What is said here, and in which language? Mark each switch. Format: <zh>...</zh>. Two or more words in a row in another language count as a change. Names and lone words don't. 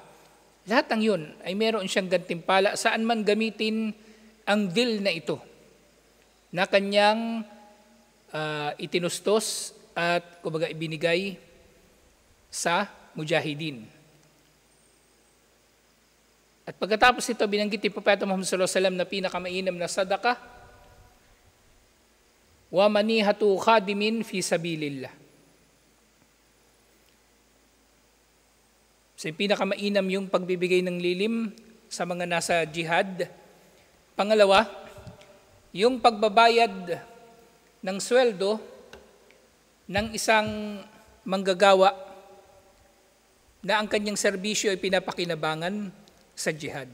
<tl>Lahat ng yun ay meron siyang gantimpala saan man gamitin ang dil na ito na kanyang itinustos at kumbaga ibinigay sa mujahidin. At pagkatapos ito, binanggit ni Propeta Muhammad</tl> <ar>صلى الله عليه وسلم</ar> <tl>na pinakamainam na sadaka,</tl> <ar>ومنيحة خادم في سبيل الله.</ar> <tl>So yung pinakamainam yung pagbibigay ng lilim sa mga nasa jihad. Pangalawa, yung pagbabayad ng sweldo ng isang manggagawa na ang kanyang serbisyo ay pinapakinabangan sa jihad.</tl>